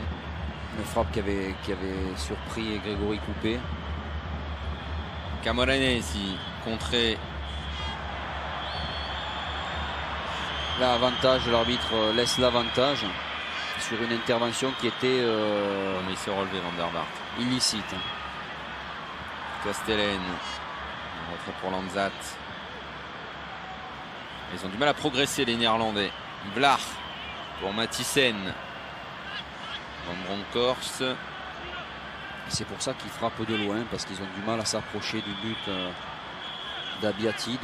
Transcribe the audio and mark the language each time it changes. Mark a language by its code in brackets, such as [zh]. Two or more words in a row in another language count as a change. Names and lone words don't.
[fr] Une frappe qui avait surpris Grégory Coupé. Camoranesi, contré. Là, avantage, l'arbitre laisse l'avantage sur une intervention qui était Mais il s'est relevé, van der Vaart. illicite. Castellen. Retrait pour Lanzat. Ils ont du mal à progresser, les Néerlandais. Vlaar pour Mathiesen. Van Bronckhorst. C'est pour ça qu'ils frappent de loin, parce qu'ils ont du mal à s'approcher du but d'Abbiati.